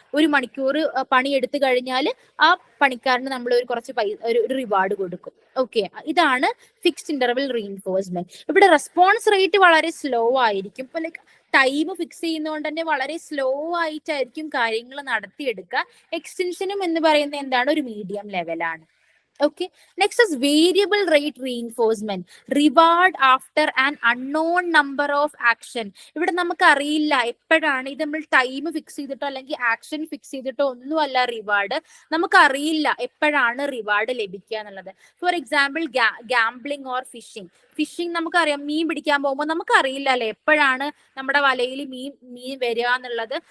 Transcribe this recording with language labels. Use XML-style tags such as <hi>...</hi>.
<ml>1 മണിക്കൂർ പണി എടുത്തു കഴിഞ്ഞാൽ ആ പണിക്കാരന് നമ്മൾ ഒരു കുറച്ച് ഒരു റിവാർഡ് കൊടുക്കും. ഓക്കെ, ഇതാണ് ഫിക്സ്ഡ് ഇന്റർവെൽ റീഇൻഫോഴ്സ്മെന്റ്. ഇവിടെ റെസ്പോൺസ് റേറ്റ് വളരെ സ്ലോ ആയിരിക്കും. ഇപ്പൊ ലൈക്ക് ടൈം ഫിക്സ് ചെയ്യുന്നതുകൊണ്ട് തന്നെ വളരെ സ്ലോ ആയിട്ടായിരിക്കും കാര്യങ്ങൾ നടത്തിയെടുക്കുക. എക്സ്റ്റൻഷനും എന്ന് പറയുന്നത് എന്താണ്, ഒരു മീഡിയം ലെവലാണ്.</ml> <en>Okay, next is variable rate reinforcement. Reward after an unknown number of action.</en> <ml>ഇവിടെ നമുക്ക് അറിയില്ല എപ്പോഴാണ് ഇത്, നമ്മൾ ടൈം ഫിക്സ് ചെയ്തിട്ടോ അല്ലെങ്കിൽ ആക്ഷൻ ഫിക്സ് ചെയ്തിട്ടോ ഒന്നുമല്ല റിവാർഡ്, നമുക്ക് അറിയില്ല എപ്പോഴാണ് റിവാർഡ് ലഭിക്കുക എന്നുള്ളത്.</ml> <en>for example gambling or fishing</en> <ml>നമുക്കറിയാം, മീൻ പിടിക്കാൻ പോകുമ്പോൾ നമുക്കറിയില്ല അല്ലെ എപ്പോഴാണ് നമ്മുടെ വലയിൽ മീൻ വരിക എന്നുള്ളത്.</ml>